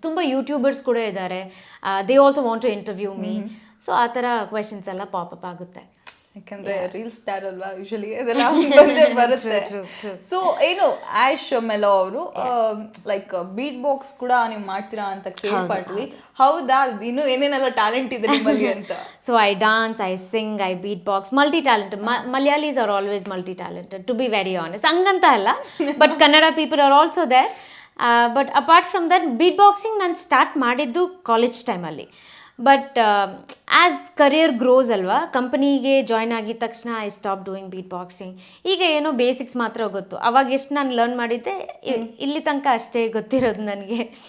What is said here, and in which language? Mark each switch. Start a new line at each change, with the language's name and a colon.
Kannada: ತುಂಬ ಯೂಟ್ಯೂಬರ್ಸ್ ಕೂಡ ಇದ್ದಾರೆ,
English: They also want to interview me.
Kannada: So ಆ ಥರ ಕ್ವೆಶನ್ಸ್ ಎಲ್ಲ ಪಾಪಪ್ ಆಗುತ್ತೆ. ಯಾಕಂದ್ರೆ ರೀಲ್ ಸ್ಟಾರ್ ಅಲ್ವಾ ಯೂಶಲಿ ಅದೆಲ್ಲ ಬಂದೇ ಬರುತ್ತೆ. ಸೊ ಏನು ಆಶ್ ಮೆಲೋ ಅವರು ಲೈಕ್ ಬೀಟ್ ಬಾಕ್ಸ್ ಕೂಡ ನೀವು ಮಾಡ್ತೀರಾ ಅಂತ ಕೇಳ್ಪಟ್ವಿ. ಹೌದಾ, ಇನ್ನು ಏನೇನೆಲ್ಲ ಟ್ಯಾಲೆಂಟ್ ಇದೆ ನಿಮ್ಮಲ್ಲಿ ಅಂತ?
English: So I dance, I sing, I beatbox, multi-talented. Malayalis are always multi-talented, to be very honest.
Kannada: Hanganta alla,
English: but Kannada people are also there. But apart from that,
Kannada: beatboxing ನಾನು ಸ್ಟಾರ್ಟ್ ಮಾಡಿದ್ದು college ಟೈಮಲ್ಲಿ. But as career gross ಅಲ್ವಾ, ಕಂಪನಿಗೆ join ಆಗಿದ ತಕ್ಷಣ
English: I stop doing beat boxing.
Kannada: ಈಗ ಏನೋ basics ಮಾತ್ರ ಗೊತ್ತು. ಅವಾಗ ಎಷ್ಟು ನಾನು ಲರ್ನ್ ಮಾಡಿದ್ದೆ, ಇಲ್ಲಿ ತನಕ ಅಷ್ಟೇ ಗೊತ್ತಿರೋದು ನನಗೆ.